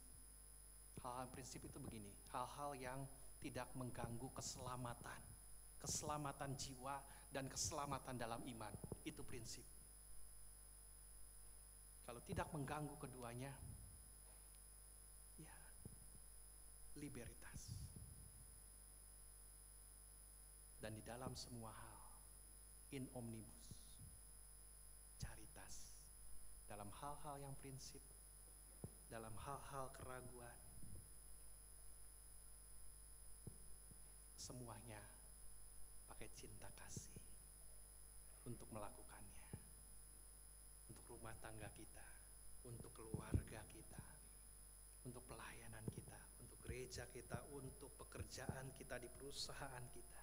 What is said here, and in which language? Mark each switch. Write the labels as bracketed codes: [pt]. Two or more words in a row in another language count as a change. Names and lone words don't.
[id] Hal-hal prinsip itu begini, hal-hal yang tidak mengganggu keselamatan jiwa dan keselamatan dalam iman, itu prinsip. Kalau tidak mengganggu keduanya, ya libertas. Dan di dalam semua hal, [la] in omnibus, caritas. [id] Dalam hal-hal yang prinsip, dalam hal-hal keraguan, semuanya pakai cinta kasih untuk melakukannya. Untuk rumah tangga kita, untuk keluarga kita, untuk pelayanan kita, untuk gereja kita, untuk pekerjaan kita di perusahaan kita.